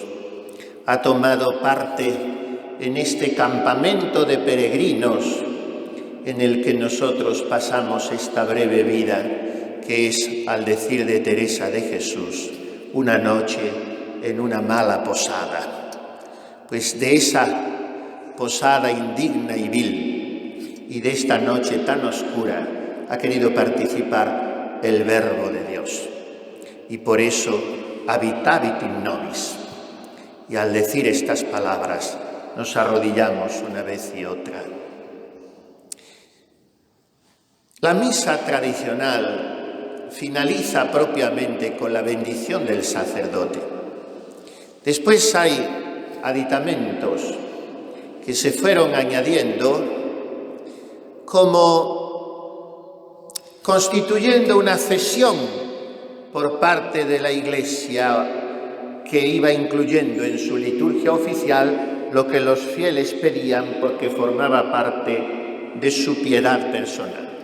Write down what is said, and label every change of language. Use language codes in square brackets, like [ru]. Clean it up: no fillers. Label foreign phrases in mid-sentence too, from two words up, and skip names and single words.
[es] Ha tomado parte en este campamento de peregrinos en el que nosotros pasamos esta breve vida, que es, al decir de Teresa de Jesús, una noche en una mala posada. Pues de esa posada indigna y vil, y de esta noche tan oscura ha querido participar el Verbo de Dios. Y por eso, [la] habitavit in nobis. [es] Y al decir estas palabras, nos arrodillamos una vez y otra. La misa tradicional finaliza propiamente con la bendición del sacerdote. Después hay aditamentos que se fueron añadiendo como constituyendo una cesión por parte de la Iglesia, que iba incluyendo en su liturgia oficial lo que los fieles pedían porque formaba parte de su piedad personal.